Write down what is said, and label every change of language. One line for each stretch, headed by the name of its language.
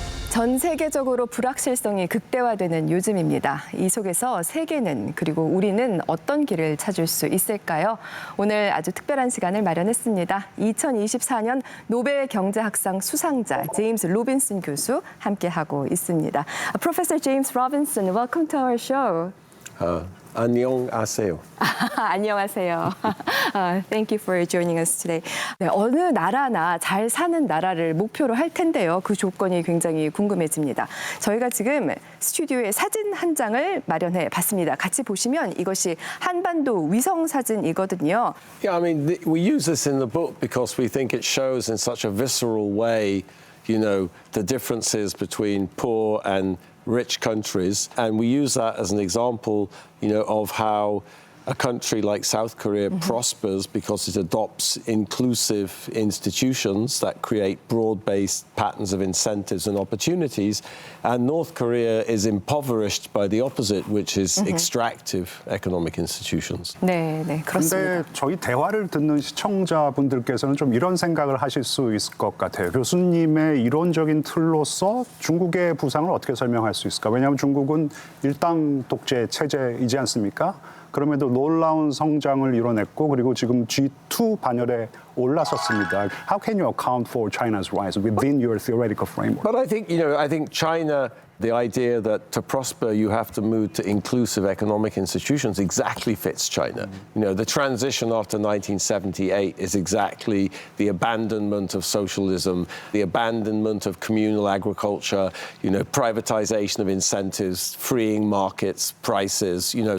Korean: 전 세계적으로 불확실성이 극대화되는 요즘입니다. 이 속에서 세계는 그리고 우리는 어떤 길을 찾을 수 있을까요? 오늘 아주 특별한 시간을 마련했습니다. 2024년 노벨 경제학상 수상자 제임스 로빈슨 교수 함께하고 있습니다.
English: Professor James Robinson, welcome to our show.
Korean: 안녕하세요. 안녕하세요.
English: Thank you for joining us today.
Korean: 네, 어느 나라나 잘 사는 나라를 목표로 할 텐데요. 그 조건이 굉장히 궁금해집니다. 저희가 지금 스튜디오에 사진 한 장을 마련해 봤습니다. 같이 보시면 이것이 한반도 위성 사진이거든요.
English: Yeah, I mean, we use this in the book because we think it shows in such a visceral way, you know, the differences between poor and rich countries, and we use that as an example, you know, of how a country like South Korea prospers because it adopts inclusive institutions that create broad-based patterns of incentives and opportunities, and North Korea is impoverished by the opposite, which is extractive economic institutions.
Korean: 네, 네, 그렇습니다. 근데 저희 대화를 듣는 시청자분들께서는 좀 이런 생각을 하실 수 있을 것 같아요. 교수님의 이론적인 틀로서 중국의 부상을 어떻게 설명할 수 있을까? 왜냐하면 중국은 일당 독재 체제이지 않습니까? 그럼에도 놀라운 성장을 이뤄냈고 그리고 지금 G2 반열에 올라섰습니다.
English: How can you account for China's rise within your theoretical framework? But I think, you know, I think China, the idea that to prosper you have to move to inclusive economic institutions exactly fits China. You know, the transition after 1978 is exactly the abandonment of socialism, the abandonment of communal agriculture, you know, privatization of incentives, freeing markets, prices, you know.